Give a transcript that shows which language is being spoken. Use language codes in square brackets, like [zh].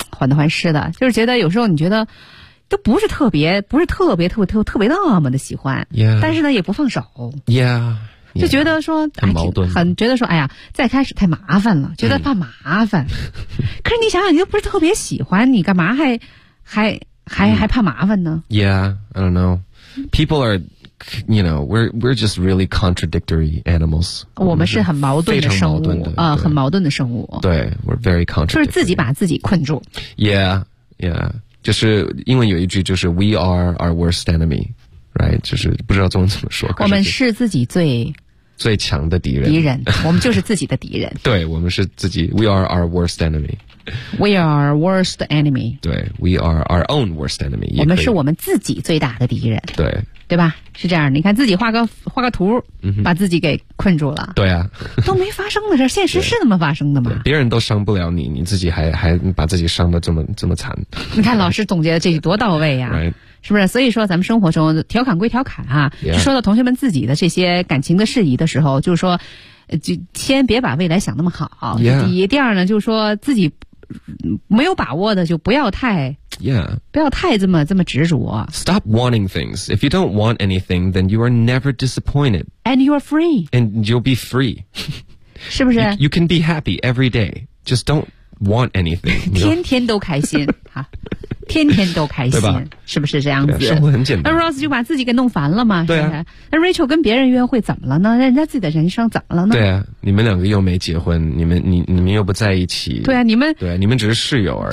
[zh] 患得患失的，就是觉得有时候你觉得都不是特别，不是特别特别特别特别那么的喜欢， [en] yeah. [zh] 但是呢也不放手。 [en] Yeah. [zh] 就觉得说很矛盾，很觉得说哎呀再开始太麻烦了，觉得怕麻烦可是你想想你又不是特别喜欢，你干嘛还怕麻烦呢？ [en] Yeah, I don't know, people are, you know, we're just really contradictory animals, [zh] 我们是很矛盾的生物，很矛盾的生物， [en] 对， we're very contradictory, [zh] 就是自己把自己困住。 [en] Yeah, yeah, [zh] 就是英文有一句就是 [en] we are our worst enemy,Right, [zh] 就是不知道中文怎么说。我们是自己最最强的敌人。敌人，我们就是自己的敌人。对，我们是自己。 [en] We are our worst enemy. We are worst enemy. 对 ，We are our own worst enemy. [zh] 我们是我们自己最大的敌人。对，对吧？是这样。你看自己画个图，把自己给困住了。对啊，都没发生的事，现实是那么发生的吗？别人都伤不了你，你自己还把自己伤得这么惨。你看老师总结的这句多到位呀！ [en] right. [zh] 是不是？所以说咱们生活中调侃归调侃啊、 [en] yeah. [zh] 说到同学们自己的这些感情的事宜的时候，就是说就先别把未来想那么好、 [en] yeah. [zh] 第二呢就是说自己没有把握的就不要太、 [en] yeah. [zh] 不要太这么执着。 [en] Stop wanting things. If you don't want anything, then you are never disappointed. And you are free. And you'll be free. [zh] 是不是？ [en] You can be happy every day. Just don't want anything. [zh] 天天都开心啊。天天都开心，是不是这样子？生活很简单。那 Rose 就把自己给弄烦了嘛？对啊。那 Rachel 跟别人约会怎么了呢？人家自己的人生怎么了呢？对啊，你们两个又没结婚，你们又不在一起。对啊，你们对、啊，你们只是室友而已，